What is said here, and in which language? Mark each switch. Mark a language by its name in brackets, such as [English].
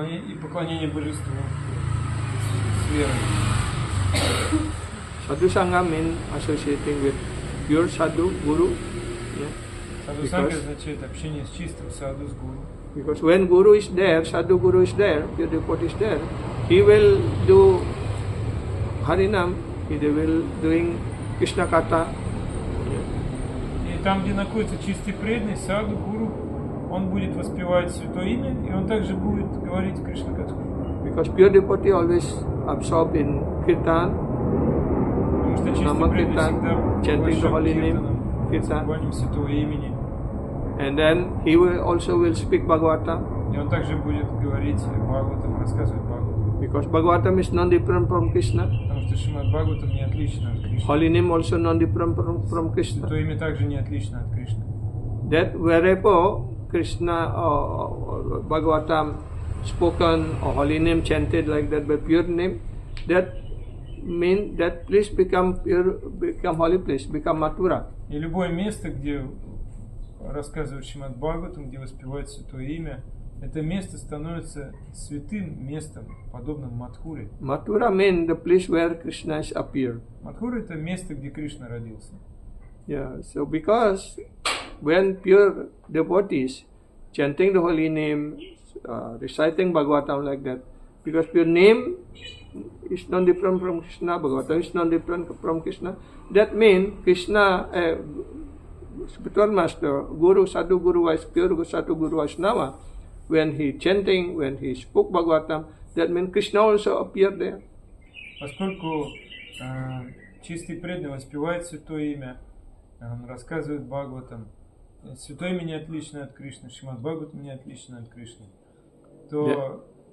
[Russian] и поклонение божеству с верой. [English] Sadhu Sangha means associating with pure sadhu, guru. Yeah. [Russian] Саду санга означает общение с чистым саду, с гуру. [English] Because when guru is there, sadhu guru is there, pure devotee is there, he will do Harinam, he will doing Krishna Katha. [Russian] И там, где находится чистый преданный, саду, гуру, он будет воспевать святое имя, и он также будет говорить Кришна Катху. [English] Because pure devotee always absorbed in kirtan, [Russian] Потому что чистый [English] Nama [Russian] преданный [English] Kirtan, [Russian] всегда [English] chanting the holy name, [Russian] киртаном, [English] Kirtan. [Russian] воспеванием святого имени. [English] And then he will also speak Bhagavatam. [Russian] И он также будет говорить Бхагаватам, рассказывать Бхагаватам. [English] Because Bhagavatam is non-different from Krishna. [Russian] Потому что Шримад Бхагаватам не отлично от Кришны. [English] Holy name also non-different from Krishna. [Russian] Святое имя также не отлично от Кришны. [English] That wherever Krishna or Bhagavatam spoken or holy name chanted like that by pure name, that means that place become pure, become holy place, become Mathura. [Russian] И любое место, где рассказывают Шримад Бхагаватам, где воспевают святое имя, это место становится святым местом, подобным Мадхуре. [English] Mathura means the place where Krishna is appeared. [Russian] Мадхура — это место, где Кришна родился. [English] Yeah, so because when pure devotees chanting the holy name, reciting Bhagavatam like that, because pure name is non-different from Krishna, Bhagavatam is non-different from Krishna, that means Krishna, spiritual master, Guru, Sadhu Guru, pure Sadhu Guru Vaishnava, when he chanting, when he spoke Bhagavatam, that means Krishna also appeared there. [Russian] Поскольку чистый преданный воспевает святое имя, он рассказывает Бхагаватам, святое имя не отлично от Кришны, Шримад Бхагаватам не отлично от Кришны, то